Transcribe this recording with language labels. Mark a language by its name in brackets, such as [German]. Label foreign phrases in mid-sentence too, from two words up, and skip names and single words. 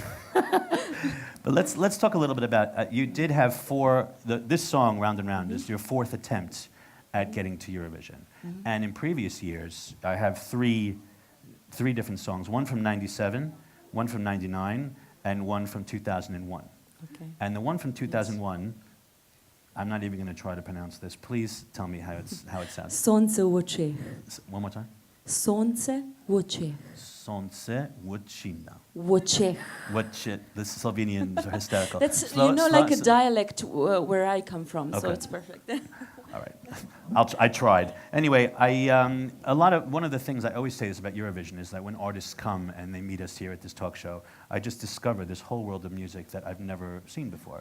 [English] But let's talk a little bit about you did have this song Round and Round is your 4th attempt at getting to Eurovision, and in previous years I have three different songs, one from '97, one from '99, and one from 2001. Okay. And the one from 2001, I'm not even going to try to pronounce this. Please tell me how it sounds. Sonce v očeh. One more time. Sonce v očeh. Sonce vučina. V očeh. The Slovenians are hysterical. That's like a dialect where I come from, so Okay. it's perfect. All right, I tried. Anyway, one of the things I always say is about Eurovision is that when artists come and they meet us here at this talk show, I just discover this whole world of music that I've never seen before.